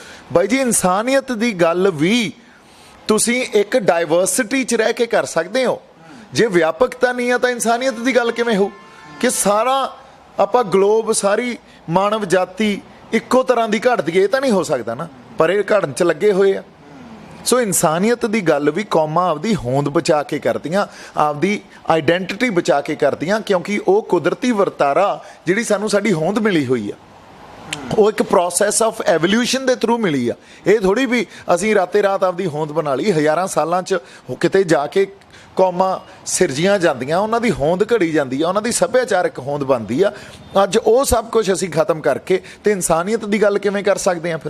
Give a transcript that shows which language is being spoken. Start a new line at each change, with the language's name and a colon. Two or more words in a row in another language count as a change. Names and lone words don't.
Punjabi: ਬਾਈ ਜੀ ਇਨਸਾਨੀਅਤ ਦੀ ਗੱਲ ਭੀ ਤੁਸੀਂ ਏਕ ਡਾਇਵਰਸਿਟੀ ਚ ਰਹਿ ਕੇ ਕਰ ਸਕਤੇ ਹੋ, ਜੇ ਵਿਆਪਕਤਾ ਨਹੀਂ ਹੈ ਤੋ ਇਨਸਾਨੀਅਤ ਕੀ ਗੱਲ ਕਿਵੇਂ ਹੋ ਕਿ ਸਾਰਾ ਆਪਾਂ ਗਲੋਬ, ਸਾਰੀ ਮਾਨਵ ਜਾਤੀ ਇੱਕੋ ਤਰ੍ਹਾਂ ਕੀ ਘਟ ਦੀ, ਤੋ ਨਹੀਂ ਹੋ ਸਕਤਾ ਨਾ, ਪਰ ਯੇ ਘੜਨ ਚ ਲੱਗੇ ਹੋਏ ਆ। ਸੋ ਇਨਸਾਨੀਅਤ ਕੀ ਗੱਲ ਭੀ ਕੌਮਾਂ ਆਪਦੀ ਹੋਂਦ ਬਚਾ ਕੇ ਕਰਦੀਆਂ, ਆਪਦੀ ਆਇਡੈਂਟਿਟੀ ਬਚਾ ਕੇ ਕਰਦੀਆਂ, ਕਿਉਂਕਿ ਵੋ ਕੁਦਰਤੀ ਵਰਤਾਰਾ ਜਿਹੜੀ ਸਾਨੂੰ ਸਾਡੀ ਹੋਂਦ ਮਿਲੀ ਹੋਈ ਹੈ, ਉਹ ਇੱਕ
English: process of evolution
Punjabi: ਦੇ ਥਰੂ ਮਿਲੀ ਆ। ਇਹ ਥੋੜੀ ਵੀ ਅਸੀਂ ਰਾਤੇ ਰਾਤ ਆਪਦੀ ਹੋਂਦ ਬਣਾ ਲਈ। ਹਜ਼ਾਰਾਂ ਸਾਲਾਂ 'ਚ ਕਿਤੇ ਜਾ ਕੇ ਕੌਮਾਂ ਸਿਰਜੀਆਂ ਜਾਂਦੀਆਂ, ਉਹਨਾਂ ਦੀ ਹੋਂਦ ਘੜੀ ਜਾਂਦੀ ਆ, ਉਹਨਾਂ ਦੀ ਸੱਭਿਆਚਾਰਕ ਹੋਂਦ ਬਣਦੀ ਆ। ਅੱਜ ਉਹ ਸਭ ਕੁਝ ਅਸੀਂ ਖਤਮ ਕਰਕੇ ਤੇ ਇਨਸਾਨੀਅਤ ਦੀ ਗੱਲ ਕਿਵੇਂ ਕਰ ਸਕਦੇ ਹਾਂ?